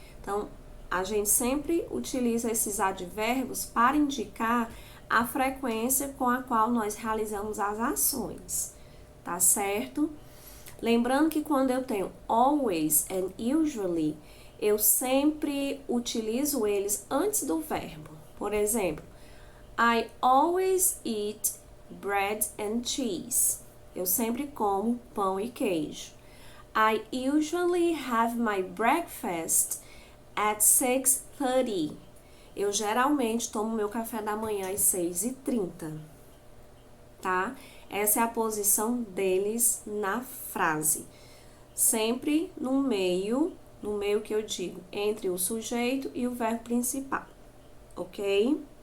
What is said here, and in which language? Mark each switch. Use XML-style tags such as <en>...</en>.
<pt>Então, a gente sempre utiliza esses advérbios para indicar a frequência com a qual nós realizamos as ações, tá certo? Lembrando que quando eu tenho always and usually, eu sempre utilizo eles antes do verbo. Por exemplo,</pt> <en>I always eat bread and cheese.</en> <pt>Eu sempre como pão e queijo.</pt> <en>I usually have my breakfast at 6:30.</en> <pt>Eu geralmente tomo meu café da manhã às 6:30, tá? Essa é a posição deles na frase. Sempre no meio que eu digo, entre o sujeito e o verbo principal, ok?</pt>